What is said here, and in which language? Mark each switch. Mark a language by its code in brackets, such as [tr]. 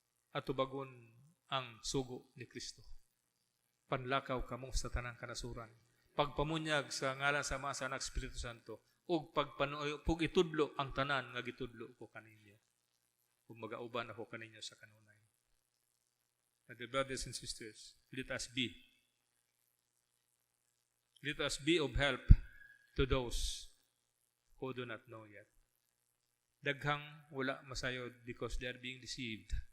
[ceb] Atubagon ang sugo ni Kristo. Panlakaw kamo sa tanang kanasuran. Pagpamunyag sa ngalan sa Ama sa Anak Espiritu Santo ug pug itudlo ang tanan nga gitudlo ko kaninyo. Ug magauban ako kaninyo sa kanunay. [en] And the brothers and sisters, let us be of help to those who do not know yet. [ceb] Daghang wala masayod [en] because they are being deceived.